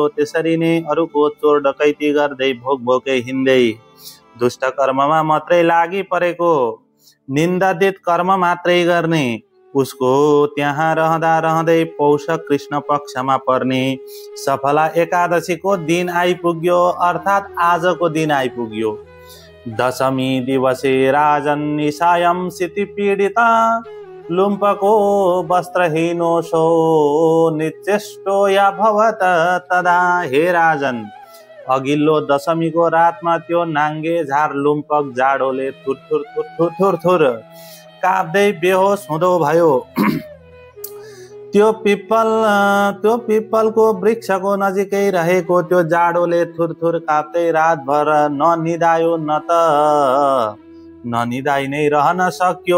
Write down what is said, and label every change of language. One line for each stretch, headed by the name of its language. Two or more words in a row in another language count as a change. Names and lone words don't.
Nepali: त्यसरी नै अरूको चोर डकैती गर्दै भोकै हिँड्दै दुष्ट कर्ममा मात्रै लागि परेको, निन्दित कर्म मात्रै गर्ने उसको त्यहाँ रहँदै पौष कृष्ण पक्षमा पर्ने सफला एकादशीको दिन आइपुग्यो, अर्थात् आजको दिन आइपुग्यो।
Sanskrit: दशमी दिवसे राजन् निशायं सिति पीडिता लुम्पको वस्त्रहीनो सो निचेष्टो या भवत तदा।
Nepali: हे राजन, अघिल्लो दशमीको रातमा त्यो नाङ्गे झार लुम्पक जाडोले थुर काप्दै बेहोस हुँदो भयो। त्यो पिप्पलको वृक्षको नजिकै रहेको त्यो जाडोले थुर काप्दै रातभर ननिदायो, ननिदाइ नै रहन सक्यो।